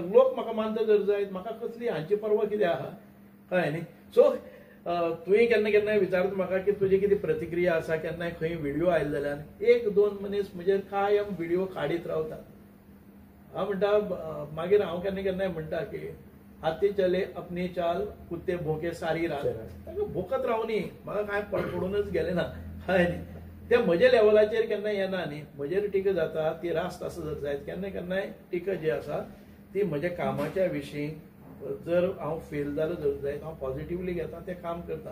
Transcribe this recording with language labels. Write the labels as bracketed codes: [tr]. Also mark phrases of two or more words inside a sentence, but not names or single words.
[kok] लोक म्हाका मानता जर जायत, म्हाका कसली हांची पर्वा कितें आहा? कळ्ळें न्ही. सो तुवें केन्ना केन्नाय विचारता म्हाका की तुजी कितें प्रतिक्रिया आसा, केन्नाय खंय व्हिडिओ आयले जाल्यार 1-2 मनीस म्हजेर कायम व्हिडिओ काडीत रावतात. हांव म्हणटा मागीर हांव केन्ना केन्नाय म्हणटा की [hi] हाथी चले अपनी चाल, कुत्ते भोंके सारी रात. [kok] ताका भोंकत रावनी, म्हाका कांय पडूनच गेलें ना. कळ्ळें न्ही. ते म्हज्या लेवलाचेर केन्ना येना न्ही. म्हजेर टिका जाता ती रास्त आसा जर जायत. केन्ना केन्नाय टिका जी आसा ती म्हज्या कामाच्या विशीं जर हांव फेल जालो जर जायत हांव पॉझिटिव्हली घेता, तें काम करता.